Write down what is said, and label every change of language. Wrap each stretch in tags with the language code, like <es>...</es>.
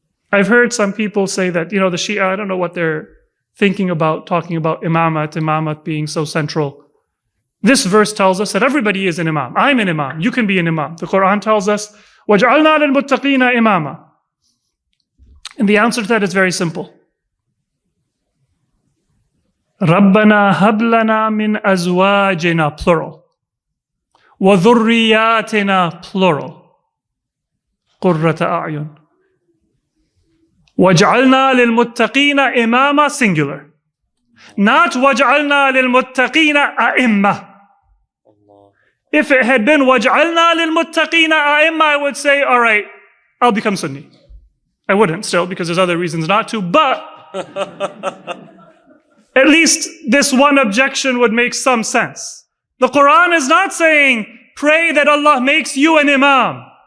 <en>I've heard some people say that, the Shia, I don't know what they're thinking about, talking about imamat being so central. This verse tells us that everybody is an imam. I'm an imam. You can be an imam. The Quran tells us,</en> <ar>وَجَعَلْنَا لِلْمُتَّقِينَ إِمَامًا.</ar> <en>And the answer to that is very simple.</en> <ar>رَبَّنَا هَبْ لَنَا مِنْ أَزْوَاجِنَا plural. وَذُرِّيَّاتِنَا plural. قُرَّةَ أَعْيُنٍ. وَجْعَلْنَا لِلْمُتَّقِينَ إِمَامًا singular. Not وَجْعَلْنَا لِلْمُتَّقِينَ أَئِمَّةً.</ar> <en>If it had been</en> <ar>وَجْعَلْنَا لِلْمُتَّقِينَ أَئِمَّةً,</ar> <en>I would say, all right, I'll become Sunni. I wouldn't still, because there's other reasons not to, but at least this one objection would make some sense. The Quran is not saying, pray that Allah makes you an imam.</en>